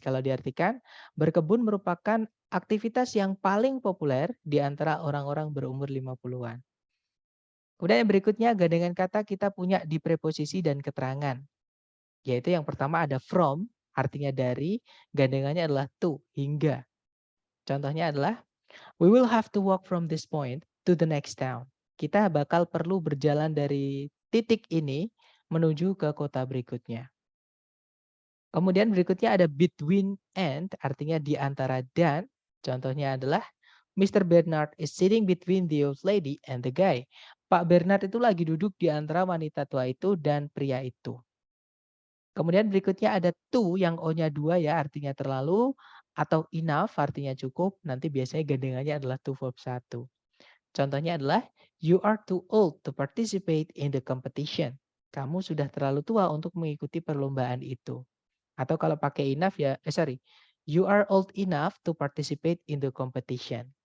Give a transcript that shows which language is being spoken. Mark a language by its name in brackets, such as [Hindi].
[Indonesian] Kalau diartikan, berkebun merupakan aktivitas yang paling populer di antara orang-orang berumur 50-an. Kemudian yang berikutnya gandengan kata kita punya di preposisi dan keterangan. Yaitu yang pertama ada from, artinya dari, gandengannya adalah to, hingga. Contohnya adalah, [English] we will have to walk from this point to the next town. [Indonesian] Kita bakal perlu berjalan dari titik ini menuju ke kota berikutnya. Kemudian berikutnya ada between and, artinya di antara dan. Contohnya adalah, Mr. [English] Bernard is sitting between the old lady and the guy. [Indonesian] Pak Bernard itu lagi duduk di antara wanita tua itu dan pria itu. Kemudian berikutnya ada to yang O-nya 2 ya, artinya terlalu, atau enough artinya cukup, nanti biasanya gandengannya adalah to verb 1. Contohnya adalah, [English] you are too old to participate in the competition. [Indonesian] Kamu sudah terlalu tua untuk mengikuti perlombaan itu. Atau kalau pakai enough ya, [English] you are old enough to participate in the competition.